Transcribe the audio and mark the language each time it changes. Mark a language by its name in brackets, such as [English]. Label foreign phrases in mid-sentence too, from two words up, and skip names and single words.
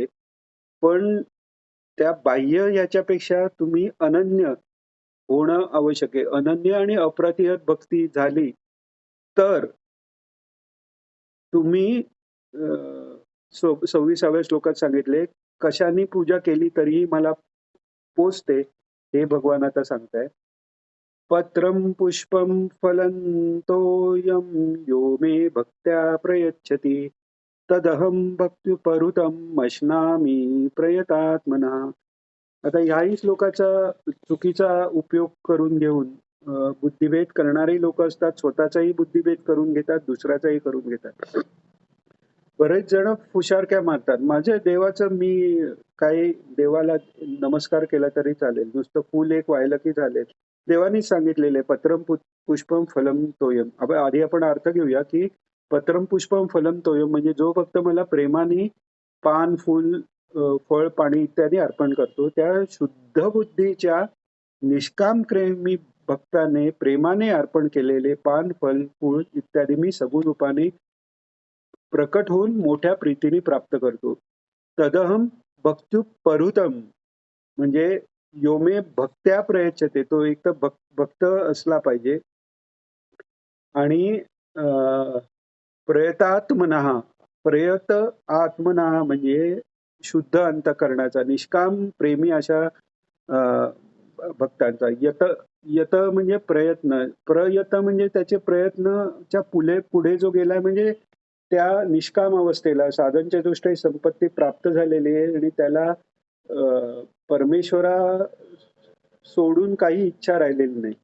[Marathi] पण त्या बाह्य याच्यापेक्षा तुम्ही अनन्य होणं आवश्यक आहे. अनन्य आणि अप्रतिहत भक्ती झाली तर तुम्ही 26व्या श्लोकात सांगितले, कशाने पूजा केली तरीही मला पोचते, हे भगवान आता सांगताय. [Sanskrit] पत्रं पुष्पं फलं तोयं यो मे भक्त्या प्रयच्छति तदहं भक्त्युपहृतम् अश्नामि प्रयतात्मनः. [Marathi] आता ह्याही श्लोकाचा चुकीचा उपयोग करून घेऊन बुद्धिभेद करणारे लोक असतात, स्वतःचाही बुद्धिभेद करून घेतात, दुसऱ्याचाही करून घेतात. बरेच जण फुशारक्या मारतात. माझ्या देवाचं मी काही देवाला नमस्कार केला तरी चालेल, नुसतं फूल एक वाहिलं की चालेल. देवानीच सांगितलेले [Sanskrit] पत्रम पुष्पम फलम तोयम. [Marathi] आधी आपण अर्थ घेऊया की [Sanskrit] पत्रम पुष्पम फलम तोयम [Marathi] म्हणजे जो भक्त मला प्रेमाने पान, फूल, फळ, पाणी इत्यादी अर्पण करतो, त्या शुद्ध बुद्धीच्या निष्काम प्रेमी भक्ताने प्रेमाने अर्पण केलेले पान, फल, फूल इत्यादी मी सगुण रूपाने प्रकट होऊन मोठ्या प्रीतीने प्राप्त करतो. [Sanskrit] तदहम भक्त्युपहृतम [Marathi] म्हणजे [Sanskrit] योमे भक्त्या प्रयच्छते, [Marathi] तो एक तर भक्त असला पाहिजे. आणि [Sanskrit] प्रयतात्मनः, प्रयत आत्मनः [Marathi] म्हणजे शुद्ध अंतःकरणाचा, निष्काम प्रेमी अशा भक्तांचा. यत म्हणजे प्रयत्न, प्रयत म्हणजे त्याचे प्रयत्नच्या पुढे जो गेलाय म्हणजे त्या निष्काम अवस्थेला साधनच्या दृष्टीने संपत्ती प्राप्त झालेली आहे आणि त्याला परमेश्वरा सोडून काही इच्छा राहिलेली नाही.